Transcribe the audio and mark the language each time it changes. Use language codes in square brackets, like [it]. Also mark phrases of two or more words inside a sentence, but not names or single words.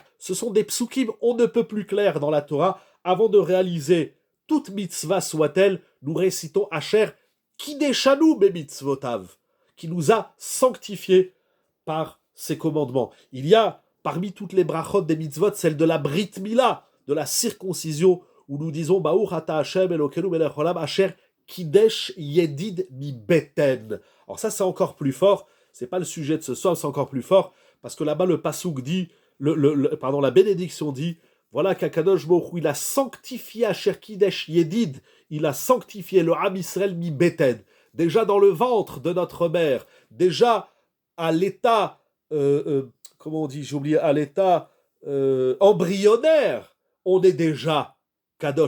[fr] Ce sont des psukim on ne peut plus clairs dans la Torah. Avant de réaliser toute mitzvah soit-elle, nous récitons [he] אשר קדשנו במצוותיו, [fr] qui nous a sanctifiés par ses commandements. Il y a, parmi toutes les brachot des mitzvot, celle de la Brit Mila, de la circoncision, où nous disons [he] ברוך אתה ה' אלוקינו מלך העולם אשר קידש ידיד מבטן. [fr] Alors ça, c'est encore plus fort. C'est pas le sujet de ce soir, c'est encore plus fort, parce que là-bas, le pasouk dit, la bénédiction dit, voilà qu'Akadosh Baruch Hu, il a sanctifié [he] אשר קידש ידיד, [fr] il a sanctifié le Am Israël [he] מבטן. [fr] Déjà dans le ventre de notre mère, déjà à l'état, comment on dit, j'ai oublié, à l'état embryonnaire, on est déjà Kadosh.